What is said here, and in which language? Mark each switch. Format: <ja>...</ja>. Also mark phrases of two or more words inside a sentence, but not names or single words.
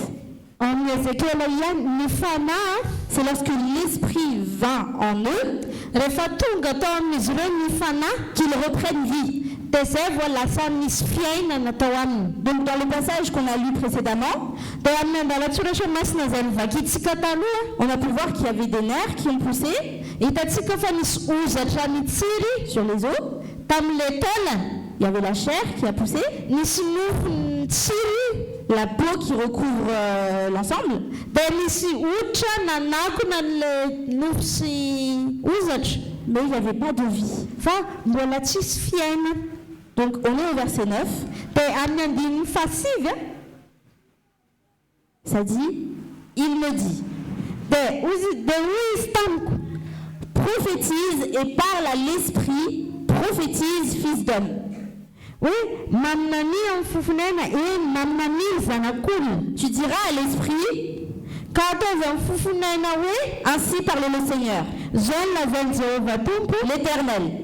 <mg>amin'ny Ezekela ihany ny fanahy,</mg> <fr>c'est lorsque l'Esprit vint en eux</fr> <mg>rehefa tonga tao amin'izy ireo ny fanahy,</mg> <fr>qu'ils reprennent vie.</fr> <mg>dia zay vao lasa misy fiainana tao aminy.</mg> <fr>Donc dans le passage qu'on a lu précédemment,</fr> <mg>Dia amin'ny andalatsoratra masina izay nivakitsika taloha,</mg> <fr>on a pu voir qu'il y avait des nerfs qui ont poussé</fr> <mg>hitantsika fa nisy ozatra nitsiry</mg> <fr>sur les os,</fr> <mg>tamin'ilay taolana,</mg> <fr>il y avait la chair qui a poussé,</fr> <mg>nisy nofo nitsiry,</mg> <fr>la peau qui recouvre l'ensemble,</fr> <mg>dia nisy hoditra nanakona n'ilay nofo sy ozatra,</mg> <fr>mais il n'y avait pas de vie.</fr> <mg>fa mbola tsisy fiainana.</mg> <fr>Donc on est au verset 9,</fr> <mg>Dia amin'ny andininy fahasivy a,</mg> <fr>ça dit, il me dit, prophétise et parle à l'esprit, prophétise, fils d'homme. Oui, tu diras à l'esprit, ainsi parle le Seigneur, l'Éternel.</fr>